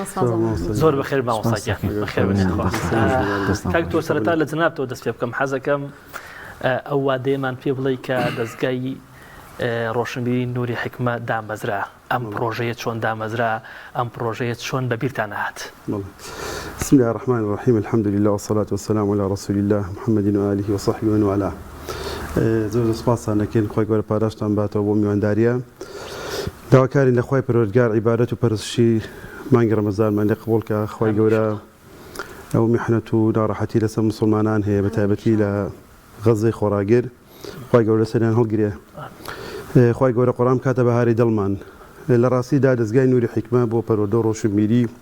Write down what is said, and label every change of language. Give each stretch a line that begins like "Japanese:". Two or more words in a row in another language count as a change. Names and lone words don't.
Central Kurdish: زۆر بەخێر مامۆستا بەخێر کاک تۆ سەرەتا لە جنابتەوە دەست پێ بکەم حەزەکەم ئەو وادەیەمان پێ بڵێ کە دەستگای ڕۆشنبیری نووری حکمە دامەزرا ئەم پرۆژەیە چۆن دامەزرا ئەم پرۆژەیە چۆن بەبیرتان هات
Arabic: بسم الله الرحمن الرحيم الحمد لله والصلاة والسلام على رسول الله محمد وآله وصحبه ومن والاه
Central Kurdish: زۆر سپاسان دەکەین خۆی گەورە پاداشتان باتەوە بۆ میوانداریە داواکارین لە خوای پەروەردگار عیبادەت و پەرستشی مانگی ڕەمەزانمان لێ قبوڵکە خۆی گەورە ئەو میحنەت و ناڕەحەتی لەسەر موسڵمانان هەیە بە تایبەتی لە غەزەی خۆراگیر خۆی گەورە سەریان هەڵگرێ خۆی گەورە قورئان کاتە بەهاری دڵمان لە ڕاستیدا دەستگای نووری حکمە بۆ پەروەردە و ڕۆشنبیری